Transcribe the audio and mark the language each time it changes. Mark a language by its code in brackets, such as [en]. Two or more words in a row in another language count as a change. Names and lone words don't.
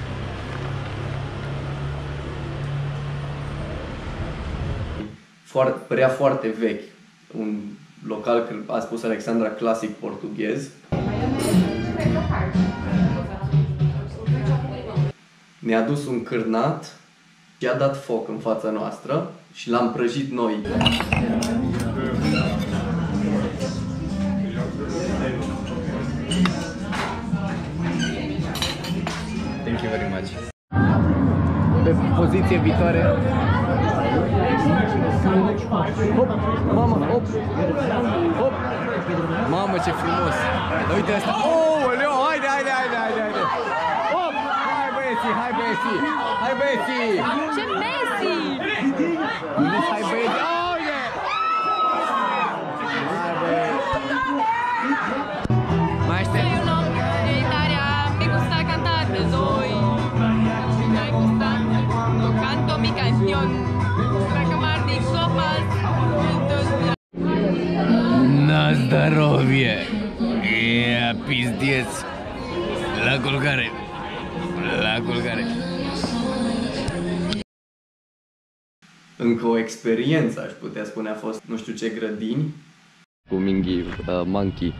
[ro] Părea foarte vechi. Un local, a spus Alexandra, clasic portughez. Ne-a dus un cârnat și a dat foc în fața noastră și l-am prăjit noi. [en] Thank you very much. [ro] Pe poziție viitoare. Hop, mamă, hop, hop. Mamă, ce frumos. Uite asta. Oh, Leo, haide. Hop, hai băieții. Hai băieții. Ce Messi! Hai băieții. [en] Oh, yeah. [ro] Hai băieții. Mai aștept. [es] Me gusta cantar desde hoy. Me gusta tocando mi canción. Para acabar de copas. [ru] Na zdarovie! [ro] Ia, pizdeț! La culcare! Încă o experiență, aș putea spune, a fost nu știu ce grădini. Cu Mingi, Monkey.